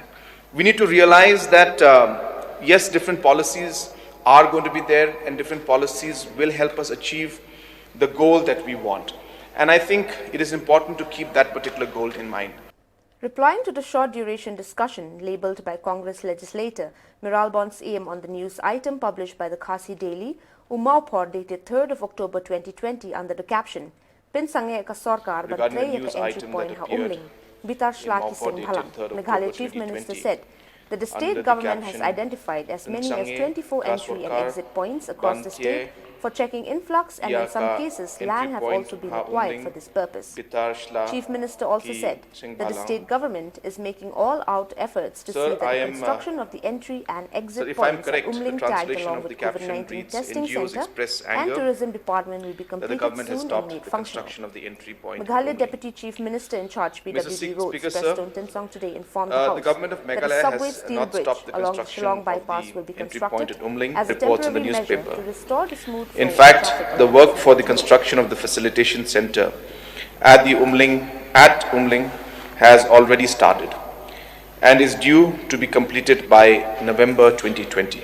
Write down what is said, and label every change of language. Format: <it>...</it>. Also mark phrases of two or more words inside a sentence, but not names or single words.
<en>We need to realize that, yes, different policies are going to be there and different policies will help us achieve the goal that we want. And I think it is important to keep that particular goal in mind. Replying to the short duration discussion labelled by Congress legislator Miralbon's aim on the news item published by the Khasi Daily, Umaupur dated 3rd of October 2020 under the caption,</en> <kha>Pinsange ka Sarkar Badlaya ka entry point ha umling,</kha> <en>Bitar Shlaki Singh Bhalang, Meghalaya Chief Minister said that the state government has identified as many as 24 entry and exit points across the state for checking influx, and in some cases land have also been acquired for this purpose. Chief Minister also said that the state government is making all-out efforts to see that the construction of the entry and exit points at Umling tagged along with COVID-19 testing centre and tourism department will be completed soon and made functional. Meghalaya Deputy Chief Minister in charge PWD Roads, Preston Tinsong today informed the House that a subway steel bridge along the Shillong bypass will be constructed as a temporary measure to restore the smooth. In fact, the work for the construction of the facilitation center at Umling has already started and is due to be completed by November 2020.</en>